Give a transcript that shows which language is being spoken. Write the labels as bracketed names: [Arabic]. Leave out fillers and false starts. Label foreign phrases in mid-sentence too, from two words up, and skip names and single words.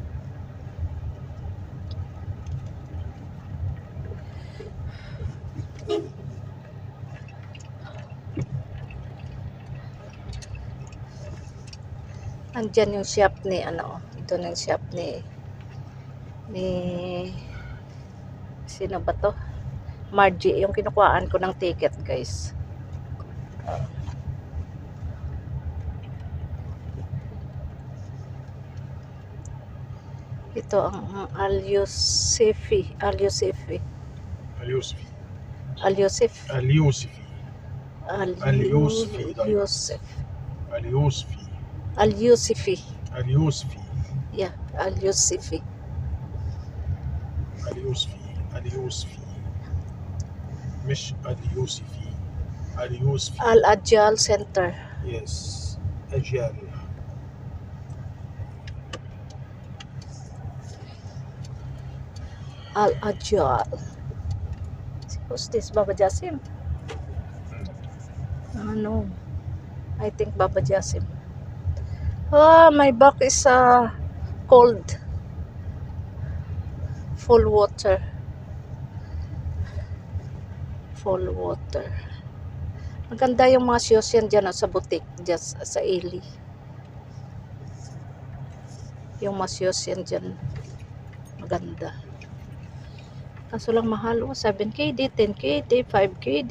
[Filipino] Andyan yung shop ni ito na yung shop ni sino ba to? Margie, yung kinukuhaan ko ng ticket, guys. Ito ang Al-Yusufi. اليوسفي Al-Yusuf. اليوسفي اليوسفي Al-Yusuf. اليوسفي Al-Yusufi. اليوسفي Yeah, Al-Yusufi. [Arabic] اليوسفي مش اليوسفي اليوسفي [Filipino] Al-Ajal Center. يس أجيال Al-Ajal. [English] Who's this? Baba Jasim? No. I think Baba Jasim. My back is cold. Full water. [Filipino] Maganda yung mga shoes yan dyan sa boutique, just sa Eli. Yung mga shoes yan dyan, maganda. Kaso lang mahal, 7KD, 10KD, 5KD,